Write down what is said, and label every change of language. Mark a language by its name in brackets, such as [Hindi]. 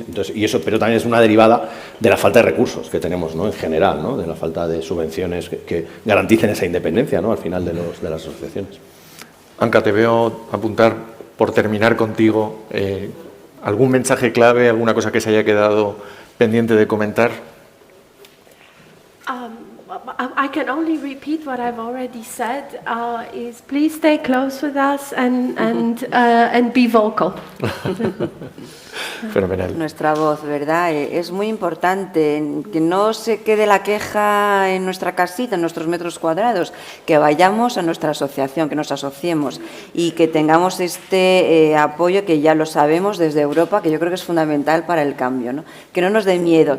[Spanish] Entonces, y eso, pero también es una derivada de la falta de recursos que tenemos, ¿no? En general, ¿no? De la falta de subvenciones que garanticen esa independencia, ¿no? Al final de las asociaciones. Anca, te veo apuntar, por terminar contigo, algún mensaje clave, alguna cosa que se haya quedado pendiente de comentar. [English] I can only repeat what I've already said, is please stay close with us and be vocal. [Spanish] Fenomenal. Nuestra voz, ¿verdad? Es muy importante que no se quede la queja en nuestra casita, en nuestros metros cuadrados, que vayamos a nuestra asociación, que nos asociemos y que tengamos este apoyo que ya lo sabemos desde Europa, que yo creo que es fundamental para el cambio, ¿no? Que no nos dé miedo.